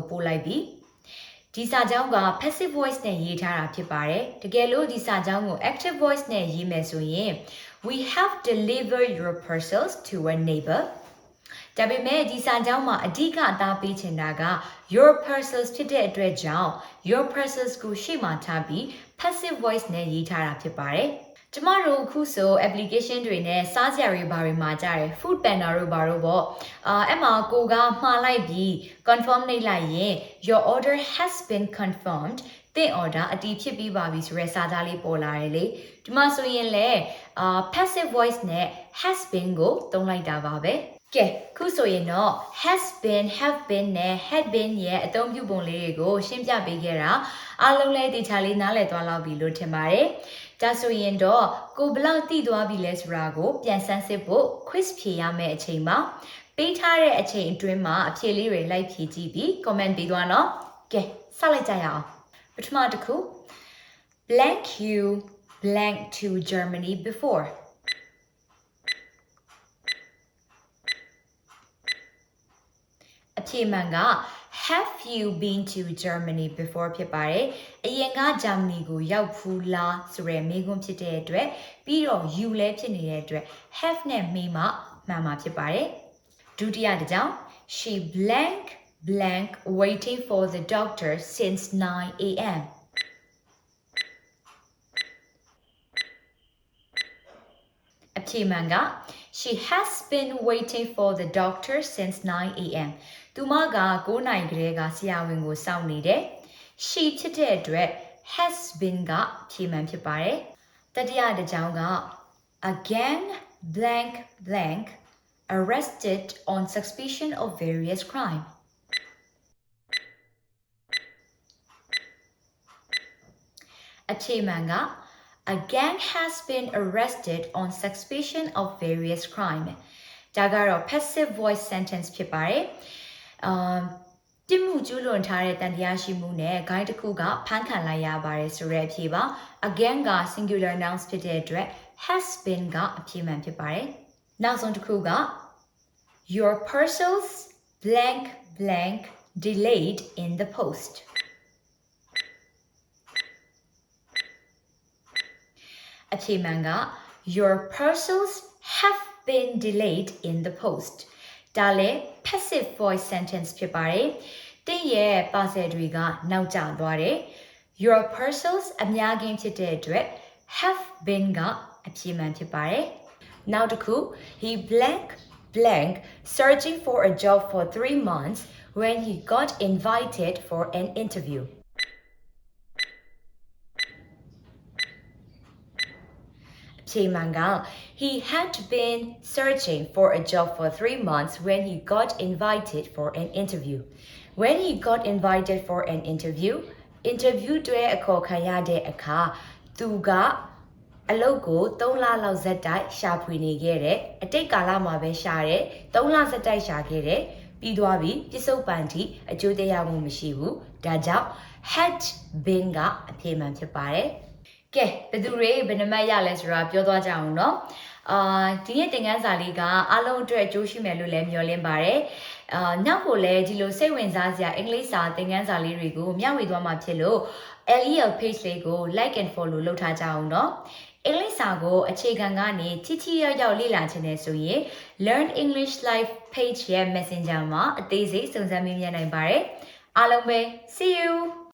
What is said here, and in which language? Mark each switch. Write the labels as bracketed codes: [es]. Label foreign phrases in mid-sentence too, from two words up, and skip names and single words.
[my] ပို့လိုက်ပြီဒီစာကြောင်းက [en] passive voice [my] နဲ့ရေးထားတာဖြစ်ပါတယ်တကယ်လို့ဒီစာကြောင်းကို [en] active voice [my] နဲ့ရေးမယ်ဆိုရင် [en] We have delivered your parcels to a neighbor [my] ဒါပေမဲ့ဒီစာကြောင်းမှာအဓိကအသားပေးချင်တာက [en] your parcels [my] ဖြစ်တဲ့အတွက်ကြောင့် [en] your parcels [my] ကိုရှေ့မှာထားပြီး [en] passive voice [my] နဲ့ရေးထားတာဖြစ်ပါတယ် ကျမတို့အခုဆို application တွေနဲ့စားစရာတွေဘာတွေမှာကြတယ် food panda တို့ဘာတို့ပေါ့အဲ့မှာကိုကမှားလိုက်ပြီး confirm နှိပ်လိုက်ရင် [en] your order has been confirmed [my] သင် order အတည်ဖြစ်ပြီးပါပြီဆိုတဲ့စာသားလေးပေါ်လာတယ်လေဒီမှာဆိုရင်လေ [en] passive voice [my] နဲ့ [en] has been [my] ကိုသုံးလိုက် တာပါပဲကဲခုဆိုရင်တော့ [en] has been have been [my] နဲ့ [en] had been [my] ရဲ့အသုံးပြုပုံလေးတွေကိုရှင်းပြပေးခဲ့တာအားလုံးလည်းတေချာလေးနားလည်သွားလောက်ပြီလို့ထင်ပါတယ်ဒါဆိုရင်တော့ကိုဘလောက်တည်သွားပြီလဲဆိုတာကိုပြန်ဆန်းစစ်ဖို့ quiz ဖြေရမယ့်အချိန်မှာပေးထားတဲ့အချိန်အတွင်းမှာအဖြေလေးတွေလိုက်ဖြေကြည့်ပြီး comment ပေးသွားနော်ကဲစလိုက်ကြရအောင်ပထမတစ်ခု [en] blank you blank to Germany before [my] အဖြေမှန်က [en] have you been to Germany before [my] ဖြစ်ပါတယ်အရင်ကဂျာမနီကိုရောက်ဖူးလားဆိုတဲ့မေးခွန်းဖြစ်တဲ့အတွက်ပြီးတော့ you လည်းဖြစ်နေတဲ့အတွက် have နဲ့မေးမှမှန်မှာဖြစ်ပါတယ်ဒုတိယတစ်ကြောင်း [en] she blank blank waiting for the doctor since 9 a.m. အဖြေမှန်က she has been waiting for the doctor since 9 a.m. [my] သူမက9နာရီကလေးကဆရာဝန်ကိုစောင့်နေတယ် she ဖြစ်တဲ့အတွက် [en] has been [my] ကဖြေမှန်ဖြစ်ပါတယ်တတိယတစ်ကြောင်းက [en] again blank blank arrested on suspicion of various crime အဖြေမှန်က A gang has been arrested on suspicion of various crime [my] ဒါကတော့ [en] passive voice sentence [my] ဖြစ်ပါတယ်ပြစ်မှုကျူးလွန်ထားတဲ့တန်တရားရှိမှုနဲ့ guide တစ်ခုကဖမ်းခံလိုက်ရပါတယ်ဆိုတဲ့အဖြေပါ again က [en] singular nouns [my] ဖြစ်တဲ့အတွက် [en] has been [my] ကအဖြေမှန်ဖြစ်ပါတယ်နောက်ဆုံးတစ်ခုက [en] your parcels blank blank delayed in the post အဖြေမှန်က your parcels have been delayed in the post [my] ဒါလည်း [en] passive voice sentence [my] ဖြစ်ပါတယ်တင်း ရဲ့ [en] parcel [my] တွေကနောက်ကျသွားတယ် [en] your parcels [my] အများကြီးဖြစ်တဲ့အတွက် [en] have been [my] ကအဖြေမှန်ဖြစ်ပါတယ်နောက်တစ်ခု [en] he blank blank searching for a job for 3 months when he got invited for an interview [my] ဖြေမှန်က [en] he had been searching for a job for 3 months when he got invited for an interview. When he got invited for an interview [my] တွေအခေါ်ခံရတဲ့အခါသူကအလုပ်ကို3လလောက်ဇက်တိုက်ရှာဖွေနေခဲ့တယ်အတိတ်ကာလမှာပဲရှာတယ်3လ ဇက်တိုက်ရှာခဲ့တယ်ပြီးသွားပြီပြစ္ဆုတ်ပန်တိအကျိုးတရားမှုမရှိဘူးဒါကြောင့် [en] had been [my] ကအဖြေမှန်ဖြစ်ပါတယ် ကဲဘယ်သူတွေဘယ်နှမတ်ရလဲဆိုတာပြောသွားကြအောင်เนาะဒီနေ့သင်ခန်းစာလေးကအားလုံးအတွက်အကျိုးရှိမယ်လို့လည်းမျှော်လင့်ပါတယ်နောက်ကိုလည်းဒီလိုစိတ်ဝင်စားစရာအင်္ဂလိပ်စာသင်ခန်းစာလေးတွေကိုမျှဝေသွားမှာဖြစ်လို့ LEL page လေးကို [en] like and follow [my] လုပ်ထားကြအောင်เนาะအင်္ဂလိပ်စာကိုအခြေခံကနေထိရောက်ရောက်လေ့လာခြင်းနဲ့ဆိုရင် Learn English Live page ရဲ့ Messenger မှာအသေးစိတ်စုံစမ်းမေးမြန်းနိုင်ပါတယ်အားလုံးပဲ [en] see you